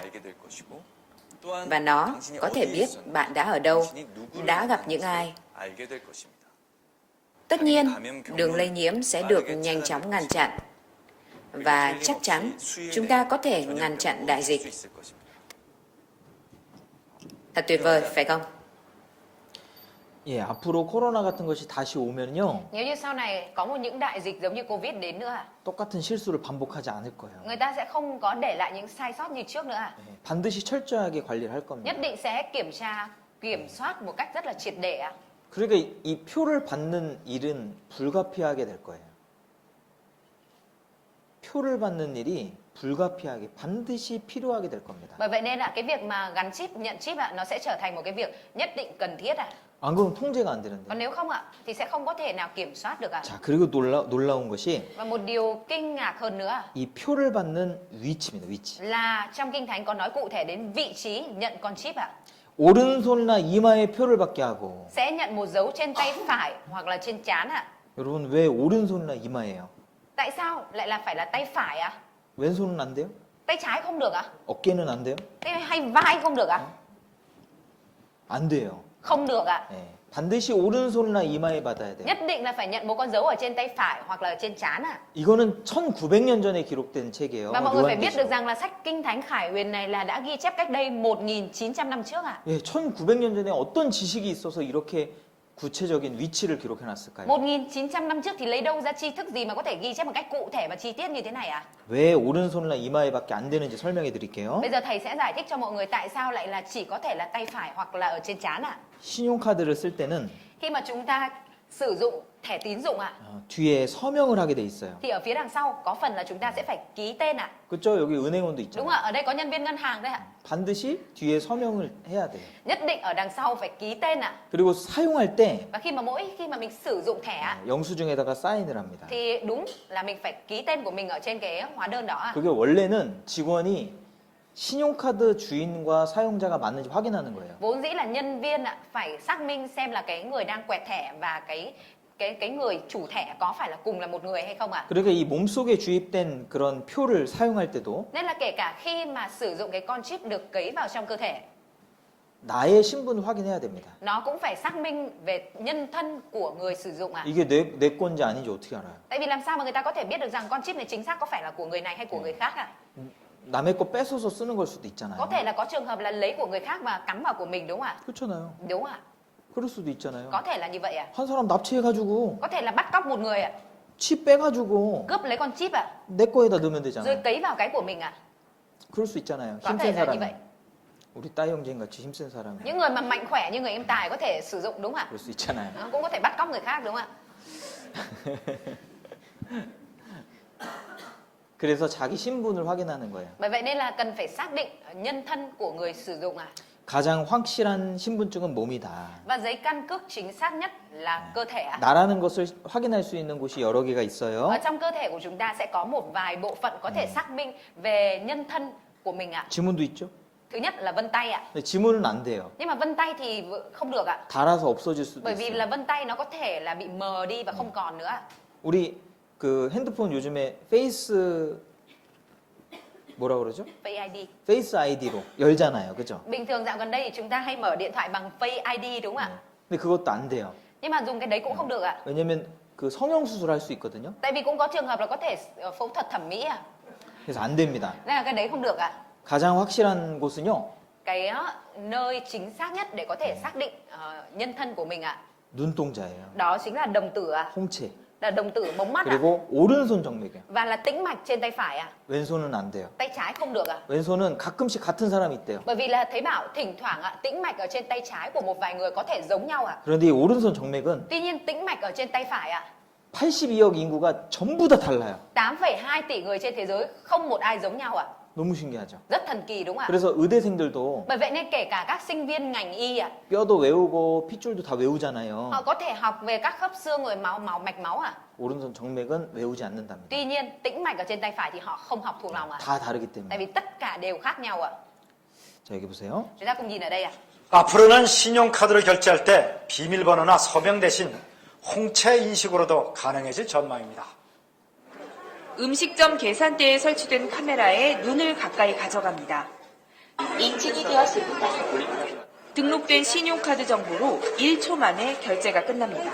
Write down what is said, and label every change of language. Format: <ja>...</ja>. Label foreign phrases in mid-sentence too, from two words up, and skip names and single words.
<vi>Và nó có thể biết bạn đã ở đâu, đã gặp những ai. Tất nhiên, đường lây nhiễm sẽ được nhanh chóng ngăn chặn. Và chắc chắn chúng ta có thể ngăn chặn đại dịch. Thật tuyệt vời, phải không?</vi> <ko>예, 앞으로 코로나 같은 것이 다시 오면요.</ko> <vi>Nếu như sau này có những đại dịch giống như Covid đến nữa ạ,</vi> <ko>똑같은 실수를 반복하지 않을 거예요.</ko> <vi>người ta sẽ không có để lại những sai sót như trước nữa ạ.</vi> <ko>예, 반드시 철저하게 관리를 할 겁니다.</ko> <vi>Nhất định sẽ kiểm soát một cách rất là triệt để ạ.</vi> <ko>그러니까 이 표를 받는 일은 불가피하게 될 거예요. 표를 받는 일이 불가피하게 반드시 필요하게 될 겁니다.</ko> <vi>Bởi vậy nên là cái việc mà gắn chip, nhận chip ạ, nó sẽ trở thành một cái việc nhất định cần thiết ạ.</vi> <ko>안 그러면 통제가 안 되는데.</ko> <vi>Còn nếu không ạ, thì sẽ không có thể nào kiểm soát được ạ.</vi> <ko>자, 그리고 놀라운 것이</ko> <vi>Và một điều kinh ngạc hơn nữa</vi> <ko>이 표를 받는 위치입니다. 위치.</ko> <vi>là trong Kinh Thánh có nói cụ thể đến vị trí nhận con chip ạ.</vi> <ko>오른손이나 이마에 표를 받게 하고.</ko> <vi>Sẽ nhận một dấu trên tay phải hoặc là trên trán ạ.</vi> <ko>여러분 왜 오른손이나 이마예요?</ko> <vi>Tại sao lại là phải là tay phải ạ?</vi> <ko>왼손은 안 돼요?</ko> <vi>Tay trái không được ạ?</vi> <ko>어깨는 안 돼요?</ko> <vi>Tay hay vai không được ạ?</vi> <ko>안 돼요.</ko> <vi>Không được ạ.</vi> <ko>예, 반드시 오른손이나 이마에 받아야 돼요.</ko> <vi>Nhất định là phải nhận một con dấu ở trên tay phải hoặc là ở trên trán ạ.</vi> <ko>이거는 1900년 전에 기록된 책이에요.</ko> <vi>Và mọi người phải biết được</vi> <ko>요한계시록.</ko> <vi>rằng là sách Kinh Thánh Khải Huyền này là đã ghi chép cách đây 1900 năm trước ạ.</vi> <ko>예, 1900년 전에 어떤 지식이 있어서 이렇게 구체적인 위치를 기록해 놨을까요?</ko> <vi>1900 năm trước thì lấy đâu ra tri thức gì mà có thể ghi chép một cách cụ thể và chi tiết như thế này ạ?</vi> <ko>왜 오른손이나 이마에밖에 안 되는지 설명해 드릴게요.</ko> <vi>Bây giờ thầy sẽ giải thích cho mọi người tại sao lại là chỉ có thể là tay phải hoặc là ở trên trán ạ.</vi> <ko>신용카드를 쓸 때는</ko> <vi>Khi mà chúng ta sử dụng thẻ tín dụng ạ,</vi> <ko>뒤에 서명을 하게 돼 있어요.</ko> <vi>thì ở phía đằng sau có phần là chúng ta sẽ phải ký tên ạ.</vi> <ko>그렇죠? 여기 은행원도</ko> <vi>Đúng</vi> <ko>있잖아요.</ko> <vi>ạ, ở đây có nhân viên ngân hàng đây ạ.</vi> <ko>반드시 뒤에 서명을 해야 돼요.</ko> <vi>Nhất định ở đằng sau phải ký tên ạ.</vi> <ko>그리고 사용할 때</ko> <vi>Và mỗi khi mà mình sử dụng thẻ ạ,</vi> <ko>영수증에다가 사인을 합니다.</ko> <vi>thì đúng là mình phải ký tên của mình ở trên cái hóa đơn đó ạ.</vi> <ko>그게 원래는 직원이 신용카드 주인과 사용자가 맞는지 확인하는 거예요.</ko> <vi>Vốn dĩ là nhân viên ạ phải xác minh xem là cái người đang quẹt thẻ và cái người chủ thẻ có phải là cùng là một người hay không ạ.</vi> <ko>그러니까 이 몸속에 주입된 그런 표를 사용할 때도</ko> <vi>Nên là kể cả khi mà sử dụng cái con chip được cấy vào trong cơ thể,</vi> <ko>나의 신분을 확인해야 됩니다.</ko> <vi>nó cũng phải xác minh về nhân thân của người sử dụng ạ.</vi> <ko>이게 내 건지 아닌지 어떻게 알아요?</ko> <vi>Tại vì làm sao mà người ta có thể biết được rằng con chip này chính xác có phải là của người này hay của người khác ạ?</vi> <ko>남의 거 뺏어서 쓰는 걸 수도 있잖아요.</ko> <vi>Có thể là có trường hợp là lấy của người khác và cắm vào của mình, đúng không ạ?</vi> <ko>그렇잖아요.</ko> <vi>Đúng ạ.</vi> <ko>그럴 수도 있잖아요.</ko> <vi>Có thể là như vậy ạ.</vi> <ko>한 사람 납치해가지고</ko> <vi>Có thể là bắt cóc một người ạ,</vi> <ko>칩 빼가지고</ko> <vi>cướp lấy con chip ạ,</vi> <ko>내 거에다 넣으면</ko> <vi>rồi</vi> <ko>되잖아요.</ko> <vi>cấy vào cái của mình ạ.</vi> <ko>그럴 수 있잖아요.</ko> <vi>Có</vi> <ko>힘센</ko> <vi>thể là như</vi> <ko>사람이.</ko> <vi>vậy.</vi> <ko>우리 따이 형제인 같이 힘센 사람이</ko> <vi>Những người mà mạnh khỏe như người em Tài có thể sử dụng, đúng không ạ?</vi> <ko>그럴 수 있잖아요.</ko> <vi>Nó cũng có thể bắt cóc người khác, đúng không ạ?</vi> <ko>그래서 자기 신분을 확인하는 거예요.</ko> <vi>Bởi vậy nên là cần phải xác định nhân thân của người sử dụng ạ.</vi> <ko>가장 확실한 신분증은 몸이다.</ko> <vi>Và giấy căn cước chính xác nhất là cơ thể ạ.</vi> <ko>나라는 것을 확인할 수 있는 곳이 여러 개가 있어요.</ko> <vi>Ở trong cơ thể của chúng ta sẽ có một vài bộ phận có thể xác minh về nhân thân của mình ạ.</vi> <ko>지문도 있죠.</ko> <vi>Thứ nhất là vân tay ạ.</vi> <ko>근데 지문은 안 돼요.</ko> <vi>Nhưng mà vân tay thì không được ạ.</vi> <ko>닳아서 없어질 수도</ko> <vi>Bởi vì</vi> <ko>있어요.</ko> <vi>là vân tay nó có thể là bị mờ đi và không còn nữa ạ.</vi> <ko>우리 그 핸드폰 요즘에 페이스 뭐라 그러죠? Face ID. 페이스 아이디로 열잖아요. 그죠?</ko> <vi>Bình thường dạo gần đây thì chúng ta hay mở điện thoại bằng Face ID, đúng không ạ?</vi> <ko>근데 그것도 안 돼요.</ko> <vi>Nhưng mà dùng cái đấy cũng không được ạ.</vi> <ko>왜냐면 그 성형 수술할 수 있거든요.</ko> <vi>Tại vì cũng có trường hợp là có thể phẫu thuật thẩm mỹ ạ.</vi> <ko>그래서 안 됩니다.</ko> <vi>Nên là cái đấy không được ạ.</vi> <ko>가장 확실한 곳은요.</ko> <vi>Cái nơi chính xác nhất để có thể xác định nhân thân của mình ạ,</vi> <ko>눈동자예요.</ko> <vi>đó chính là đồng tử ạ.</vi> <ko>홍채.</ko> <vi>Là đồng tử mống mắt ạ.</vi> <ko>그리고 오른손 정맥이에요.</ko> <vi>Và là tĩnh mạch trên tay phải ạ.</vi> <ko>왼손은 안 돼요.</ko> <vi>Tay trái không được ạ.</vi> <ko>왼손은 가끔씩 같은 사람이 있대요.</ko> <vi>Bởi vì là thấy bảo thỉnh thoảng ạ, tĩnh mạch ở trên tay trái của một vài người có thể giống nhau ạ.</vi> <ko>그런데 이 오른손 정맥은</ko> <vi>Tuy nhiên tĩnh mạch ở trên tay phải ạ,</vi> <ko>82억 인구가 전부 다 달라요.</ko> <vi>8,2 tỷ người trên thế giới không một ai giống nhau ạ.</vi> <ko>너무 신기하죠.</ko> <vi>Rất thần kỳ, đúng không ạ?</vi> <ko>그래서 의대생들도</ko> <vi>Bởi vậy nên kể cả các sinh viên ngành y ạ,</vi> <ko>뼈도 외우고 핏줄도 다 외우잖아요.</ko> <vi>họ có thể học về các khớp xương rồi mạch máu ạ.</vi> <ko>오른손 정맥은 외우지 않는답니다.</ko> <vi>Tuy nhiên tĩnh mạch ở trên tay phải thì họ không học thuộc lòng ạ.</vi> <ko>다 다르기 때문에.</ko> <vi>Tại vì tất cả đều khác nhau ạ.</vi> <ko>자, 여기 보세요.</ko> <vi>Chúng ta cùng nhìn ở đây ạ.</vi> <ko>앞으로는 신용카드를 결제할 때 비밀번호나 서명 대신 홍채 인식으로도 가능해질 전망입니다. 음식점 계산대에 설치된 카메라에 눈을 가까이 가져갑니다. 인증이 되었습니다. 등록된 신용카드 정보로 1초 만에 결제가 끝납니다.</ko>